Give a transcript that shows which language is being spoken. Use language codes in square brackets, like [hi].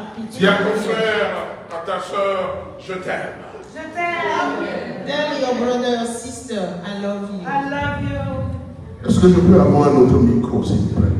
[fr] Dis à ton frère, à ta soeur, je t'aime. Je t'aime. [en] Tell your brother or sister, I love you. I love you. [fr] Est-ce que je peux avoir un autre micro, s'il vous plaît?